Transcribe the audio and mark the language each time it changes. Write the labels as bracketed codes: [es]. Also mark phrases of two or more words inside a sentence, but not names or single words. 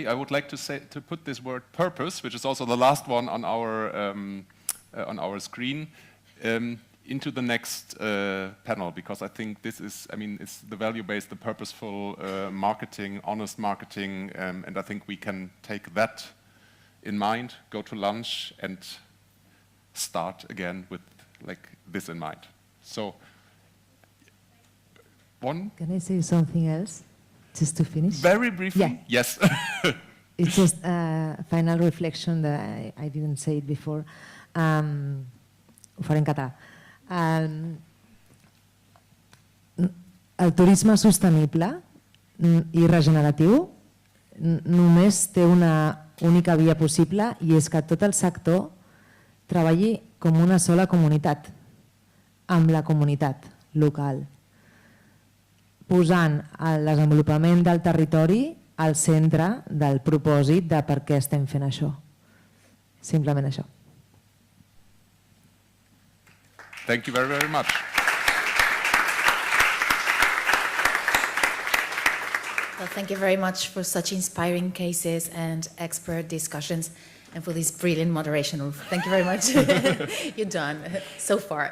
[en] I would like to put this word purpose, which is also the last one on our screen, into the next panel, because I think this is, it's the value-based, the purposeful marketing, honest marketing, and I think we can take that in mind, go to lunch, and start again with this in mind. So, one. Can I say something else, just to finish? Very briefly, yeah. Yes. It's just a final reflection that I didn't say it before. [ca] Ho faré en català. El turisme sostenible i regeneratiu només té una única via possible i és que tot el sector treballi com una sola comunitat, amb la comunitat local, posant el desenvolupament del territori al centre del propòsit de per què estem fent això. Simplement això. [en] Thank you very, very much. Well, thank you very much for such inspiring cases and expert discussions and for this brilliant moderation, Ulf. Thank you very much. You're done so far.